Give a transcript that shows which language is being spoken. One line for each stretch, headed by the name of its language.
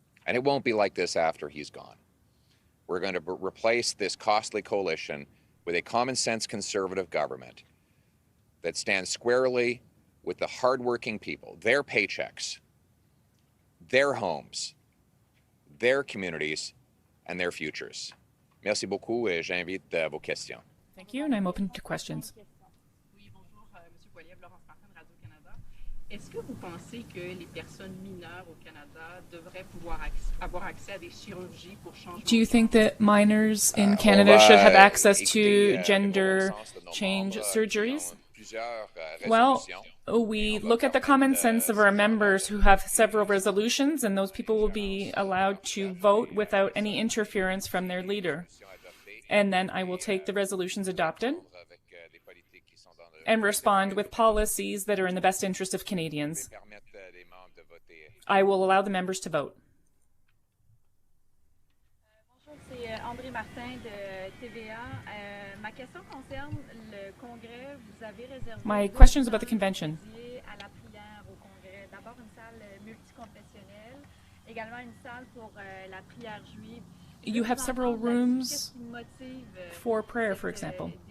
English: And it won't be like this after he's gone. We're going to replace this costly coalition with a common sense conservative government that stands squarely with the hardworking people, their paychecks, their homes, their communities, and their futures.
French: Merci beaucoup et j'invite vos questions.
English: Thank you, and I'm open to questions.
French: Oui, bonjour, Monsieur Poilievre, Laurence Martin de Radio-Canada. Est-ce que vous pensez que les personnes mineures au Canada devraient pouvoir avoir accès à des chirurgies pour changer?
English: Do you think that minors in Canada should have access to gender change surgeries? Well, we look at the common sense of our members who have several resolutions, and those people will be allowed to vote without any interference from their leader. And then I will take the resolutions adopted and respond with policies that are in the best interest of Canadians. I will allow the members to vote.
French: Bonjour, c'est André Martin de TVA. Ma question concerne le congrès. Vous avez réservé
English: My question is about the convention.
French: à la prière au congrès. D'abord une salle multiconfessionnelle, également une salle pour la prière juive.
English: You have several rooms for prayer, for example.